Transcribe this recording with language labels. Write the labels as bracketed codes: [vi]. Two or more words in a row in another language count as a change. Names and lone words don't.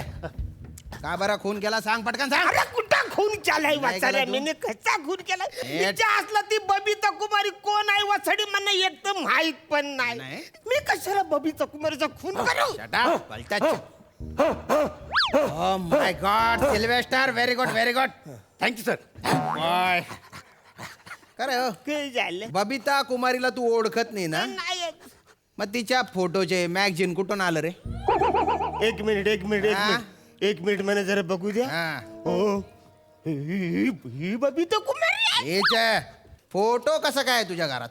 [mr] का बरं खून केला सांग पटकन सांग. अरे कुठं खून केलाय नाही वसाड्या? केला तू? मी कसा खून केलाय? तिच्या असला ती बबिता कुमारी कोण आहे वसाडी मला एक तर माहित पण नाही. मी कशाला बबिता कुमारीचा खून करू? [en] Oh my god Sylvester very good very good. Thank you sir. [mr] बॉय करे हो काय झालं? बबिता कुमारीला तू ओळखत नाही ना? नाही. मग तिच्या फोटोचे मॅगझिन कुठून आलं रे? एक मिनिट एक मिनिट मला जरा बघू द्या. हा हो ही बबिता कुमारी आहे. हेच आहे. फोटो कसं काय तुझ्या घरात?